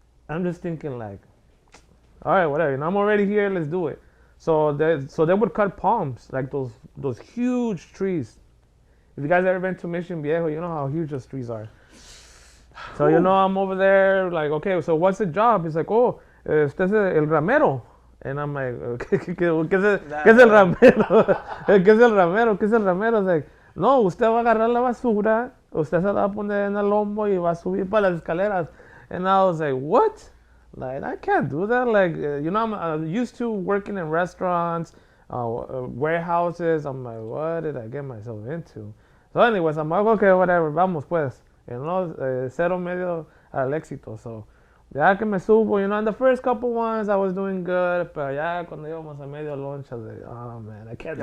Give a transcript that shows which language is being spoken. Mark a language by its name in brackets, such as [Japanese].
[English] I'm just thinking like, all right, whatever. You know, I'm already here. Let's do it. So they would cut palms, like those huge trees. If you guys ever been to Mission Viejo, you know how huge those trees are. So you know, I'm over there like, okay, so what's the job? He's like, oh, [Spanish] este es el ramero. [English] And I'm like, [Spanish] ¿qué es el ramero? ¿Qué es el ramero? ¿Qué es el ramero? [English] It's like, [Spanish] no, usted va a agarrar la basura, usted se la va a poner en el lomo y va a subir para las escaleras. [English] And I was like, what? Like, I can't do that. Like, you know, I'm used to working in restaurants, warehouses. I'm like, what did I get myself into? So anyways, I'm like, okay, whatever, [Spanish] vamos pues. [English] You know, [Spanish] cero medio al éxito. [English] So, [Spanish] ya que me subo, [English] you know, in the first couple ones I was doing good, [Spanish] pero ya cuando íbamos a medio [English] lunch, I was like, oh man, I can't do